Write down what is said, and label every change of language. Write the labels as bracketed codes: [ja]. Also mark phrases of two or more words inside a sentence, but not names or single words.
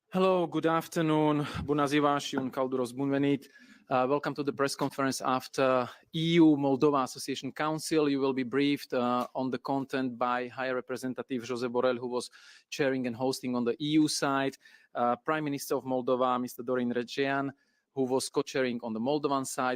[en] Hello, good afternoon. [ro] Bună ziua și un călduros bun venit. [en] Welcome to the press conference after EU-Moldova Association Council. You will be briefed on the content by High Representative Josep Borrell, who was chairing and hosting on the EU side, Prime Minister of Moldova, Mr. Dorin Recean, who was co-chairing on the Moldovan side.